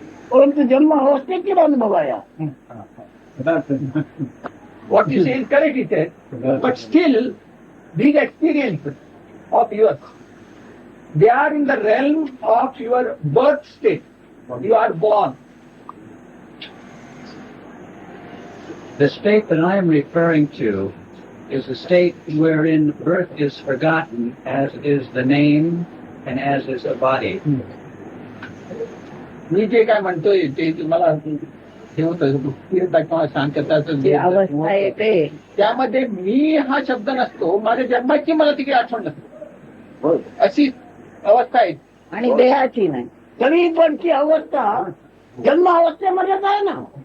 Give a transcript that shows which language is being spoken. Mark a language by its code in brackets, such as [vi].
[mr] परंतु जन्म अवस्थेतील अनुभव आहे. [en] What you say is correct, he said. But still, these experiences of yours, they are in the realm of your birth state. You are born. The state that I am referring to is a state wherein birth is forgotten, as is the name and as is the body. [mr] मी जे काय म्हणतोय ते तुम्हाला हे होतं स्थिरता किंवा शांतताचं जी अवस्था येते त्यामध्ये मी हा शब्द नसतो. माझ्या जन्माची मला तिकडे आठवण नसते. अशी अवस्था आहे. आणि देहाची नाही. तरी पण ती अवस्था जन्म अवस्थेमध्येच आहे ना.